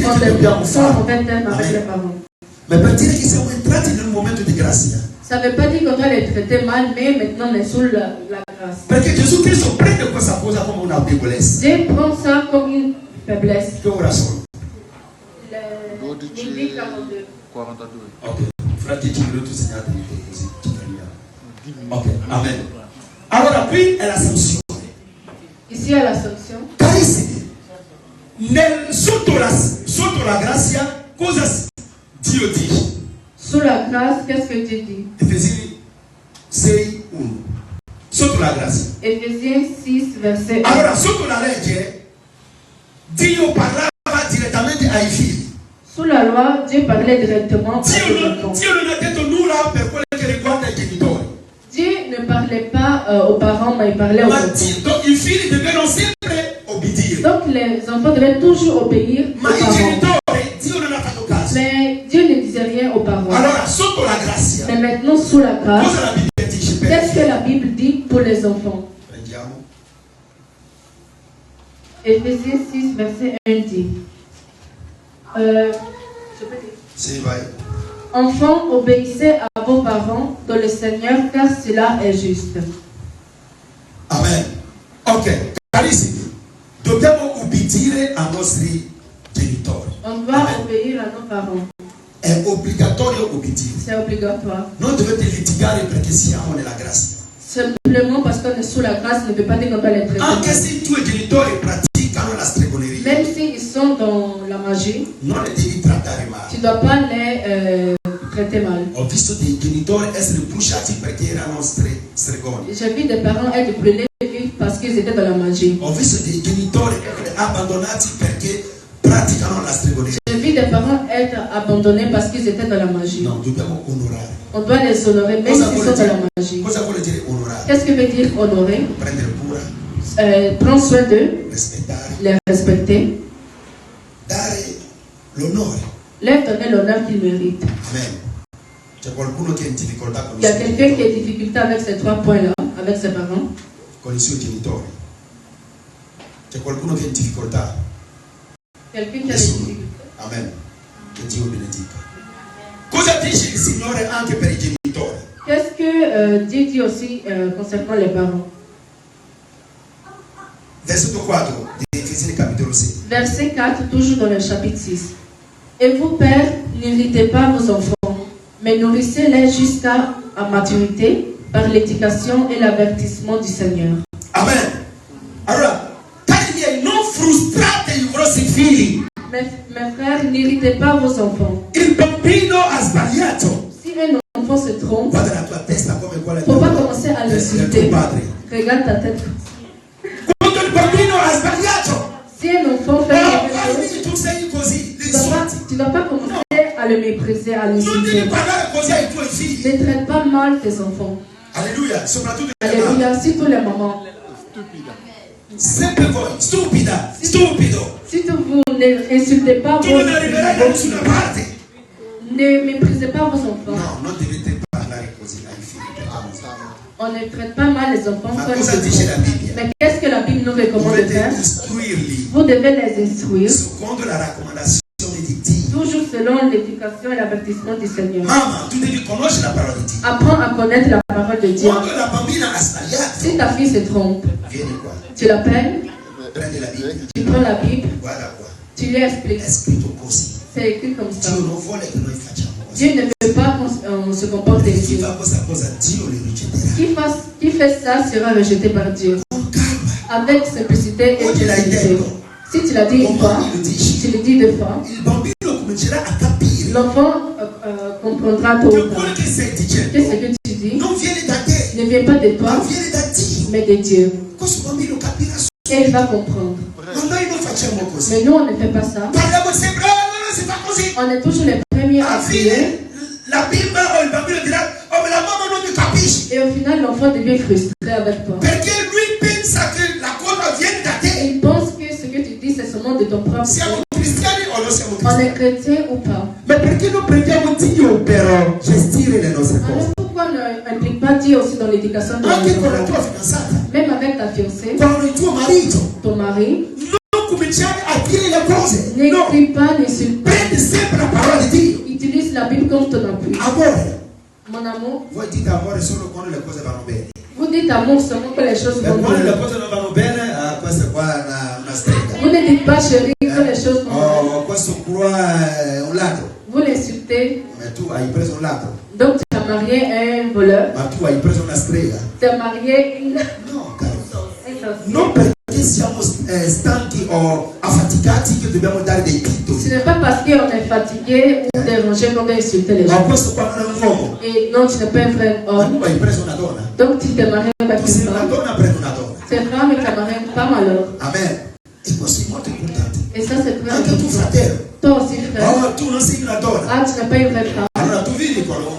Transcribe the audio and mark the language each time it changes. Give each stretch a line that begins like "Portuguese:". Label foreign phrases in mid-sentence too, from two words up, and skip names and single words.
French: ont
Italian: che dobbiamo
French: sont en
Italian: fare,
French: fait terme avec les parents?
Italian: ma per dire che siamo entrati nel momento di grazia.
French: Ça ne veut pas dire qu'on doit les traiter mal, mais maintenant on est sous la grâce.
Italian: Perché Gesù Cristo prende questa cosa come una debolezza.
French: Dieu prend ça comme une faiblesse.
Italian: Che ora sono?
French: Lévitique 42. 42.
Italian: Ok, fra 10 minuti segnate così ci fermiamo. Ok, amen. Allora qui è la sanzione.
French: Ici, à la sanction.
Italian: Carissimi, sotto la grazia cosa Dio dice?
French: Sous la grâce, qu'est-ce que Dieu dit?
Italian: Efesini 6, 1. Sotto la grazia.
French: Éphésiens 6, verset 1.
Italian: Allora, sotto la legge, Dio parlava direttamente ai figli.
French: Sous la loi, Dieu parlait directement aux enfants.
Italian: Dio non ha detto nulla per quello che riguarda i genitori.
French: Dieu ne parlait pas aux parents, mais il parlait aux
Italian: Ma
French: enfants.
Italian: donc i figli devono sempre obbedire.
French: Donc les enfants devaient toujours obéir
Italian: Ma
French: aux
Italian: i
French: parents.
Italian: genitori, Dio non ha fatto caso.
French: Mais Dieu ne disait rien aux parents.
Italian: Allora, sotto la grazia,
French: Mais maintenant, sous la grâce,
Italian: cosa la Bibbia dice per
French: qu'est-ce que la Bible dit pour les enfants?
Italian: Prendiamo.
French: Éphésiens 6, verset 1 dit. Je peux dire.
Italian: Sì, vai.
French: Enfants, obéissez à vos parents dans le Seigneur, car cela est juste. Amen.
Italian: Ok, carissimi, dobbiamo ubbidire ai nostri genitori.
French: On doit obéir à nos parents.
Italian: È obbligatorio ubbidire.
French: C'est obligatoire.
Italian: Non dovete litigare perché siamo nella grazia.
French: Simplement parce qu'on est sous la grâce ne veut pas dire qu'on doit les traiter
Italian: Anche
French: mal.
Italian: se i tuoi genitori praticano la stregoneria,
French: Même s'ils sont dans la magie,
Italian: non li devi trattare male.
French: tu ne dois pas les traiter mal.
Italian: Ho visto dei genitori essere bruciati perché erano stregoni.
French: J'ai vu des parents être brûlés vifs parce qu'ils étaient dans la magie.
Italian: Ho visto dei genitori essere abbandonati perché praticano la stregoneria.
French: J'ai vu des parents être abandonnés parce qu'ils étaient dans la magie.
Italian: No, dobbiamo onorare.
French: On doit les honorer même s'ils sont dans la magie.
Italian: Cosa vuole dire onorare?
French: Qu'est-ce que veut dire honorer?
Italian: Prendere cura,
French: Prendre soin d'eux,
Italian: rispettare,
French: les respecter,
Italian: dare l'onore.
French: leur donner l'honneur qu'ils méritent. Amen.
Italian: C'è qualcuno che è in difficoltà con
French: Il y a
Italian: i suoi
French: quelqu'un qui a
Italian: genitori?
French: difficulté avec ces 3 points-là, avec ses parents.
Italian: Con i suoi genitori. C'è qualcuno che è in difficoltà?
French: Quelqu'un qui a des
Italian: Nessuno.
French: difficultés.
Italian: Amen. Che Dio benedica. Cosa dice il Signore anche per i genitori?
French: Qu'est-ce que Dieu dit aussi concernant les parents?
Italian: Versetto 4 di Efesini capitolo 6.
French: Verset 4, toujours dans le chapitre 6. Et vous, pères, n'irritez pas vos enfants, mais nourrissez-les jusqu'à maturité par l'éducation et l'avertissement du Seigneur. Amen.
Italian: Allora, cari miei, non frustrate i vostri figli.
French: Mes frères, n'irritez pas vos enfants.
Italian: Il bambino ha sbagliato.
French: Si un enfant se trompe,
Italian: Guarda la tua testa come quella
French: il ne faut pas commencer à
Italian: del
French: l'insulter.
Italian: tuo padre.
French: Regarde ta tête.
Italian: Quando il bambino ha sbagliato,
French: Si un enfant fait quelque chose,
Italian: tu sei così,
French: tu ne vas pas commencer à le mépriser, à
Italian: non devi
French: l'insulter.
Italian: parlare così ai tuoi figli.
French: Ne traite pas mal tes enfants.
Italian: Alleluia, soprattutto le mamme.
French: Alléluia, surtout les mamans.
Italian: Sempre voi, stupida, stupido.
French: Si vous n'insultez pas
Italian: Tu non arriverai da nessuna parte.
French: ne méprisez pas vos enfants.
Italian: No, non dovete parlare così ai figli.
French: On ne traite pas mal les enfants.
Italian: Ma
French: quand
Italian: cosa
French: ils
Italian: dice
French: se
Italian: la
French: trompent.
Italian: Bibbia?
French: Mais qu'est-ce que la Bible nous recommande de
Italian: Dovete
French: faire?
Italian: istruirli
French: Vous devez les instruire,
Italian: secondo la raccomandazione di Dio.
French: toujours selon l'éducation et l'avertissement du Seigneur.
Italian: Mamma, tu devi conoscere la parola di Dio.
French: Apprends à connaître la parole de Dieu.
Italian: Quando la bambina ha sbagliato,
French: Si ta fille se trompe,
Italian: vieni qua,
French: tu l'appelles,
Italian: prendi la Bibbia,
French: tu prends la Bible,
Italian: guarda qua,
French: tu lui expliques.
Italian: è scritto così.
French: C'est écrit comme ça.
Italian: Dio non vuole che noi facciamo così.
French: Dieu ne veut pas qu'on se comporte
Italian: Chi
French: ainsi.
Italian: fa questa cosa, Dio li rigetterà.
French: Qui fait ça sera rejeté par Dieu.
Italian: Con calma.
French: Avec simplicité et
Italian: Oggi l'hai
French: simplicité.
Italian: detto.
French: Si tu l'as dit une fois,
Italian: Domani lo dici.
French: tu le dis deux fois,
Italian: Il bambino comincerà a capire
French: l'enfant comprendra tôt
Italian: che
French: ou tard
Italian: quello che stai
French: que
Italian: dicendo
French: ce que tu dis
Italian: non viene da te,
French: ne vient pas de
Italian: ma
French: toi,
Italian: viene da Dio.
French: mais de Dieu.
Italian: Questo bambino capirà
French: Et il va comprendre.
Italian: ma noi non facciamo così.
French: Mais nous, on ne fait pas ça.
Italian: Parliamo sempre, non si fa così.
French: On est toujours les premiers à
Italian: Alla
French: prier.
Italian: fine la bimba o il bambino dirà, oh ma la mamma non mi capisce.
French: Et au final, l'enfant devient frustré avec toi.
Italian: Perché lui pensa che la cosa viene da te.
French: Il pense que ce que tu dis, c'est seulement de ton propre
Italian: Siamo
French: cœur.
Italian: cristiani o non siamo
French: On est
Italian: cristiani?
French: chrétien ou pas.
Italian: Ma perché non prendiamo Dio per gestire le nostre
French: Alors
Italian: cose?
French: pourquoi on n'implique pas Dieu aussi dans l'éducation de
Italian: Anche
French: nos
Italian: con la
French: enfants?
Italian: tua fidanzata,
French: Même avec ta fiancée,
Italian: con il tuo marito.
French: ton mari,
Italian: Non cominciare a dire le cose. No,
French: n'écris pas, n'insulte pas.
Italian: prendi sempre la parola di Dio.
French: Utilise la Bible comme ton appui.
Italian: Amore.
French: Mon amour,
Italian: Voi dite amore solo quando le cose vanno bene.
French: vous dites amour seulement que les choses
Italian: Per
French: vont
Italian: quando le
French: bien.
Italian: cose non vanno bene, questa qua è una strega.
French: Vous ne dites pas chérie que les choses vont bien.
Italian: Oh, questo qua è un ladro.
French: Vous l'insultez.
Italian: Ma tu hai preso un ladro.
French: Donc tu as marié un voleur.
Italian: Ma tu hai preso una strega.
French: Tu as marié une...
Italian: No, caro.
French: un sorcier.
Italian: Non perché siamo stanchi o affaticati che dobbiamo dare dei titoli.
French: Ce n'est pas parce qu'on est fatigué ou dérangé qu'on doit insulter les
Italian: Ma
French: gens.
Italian: questo qua non è un uomo.
French: Et non, tu n'es pas un vrai
Italian: Ma
French: homme.
Italian: tu hai preso una donna.
French: Donc tu t'es marié avec
Italian: Tu
French: une
Italian: sei una
French: femme.
Italian: donna, prendi una donna.
French: C'est femme et tu as marié une femme alors. Amen.
Italian: E questo è molto importante.
French: Et ça c'est très
Italian: Anche tu,
French: important.
Italian: fratello.
French: Toi aussi frère.
Italian: Oh, tu non sei una donna.
French: Ah, tu n'es pas une vraie femme.
Italian: Allora tu vivi con un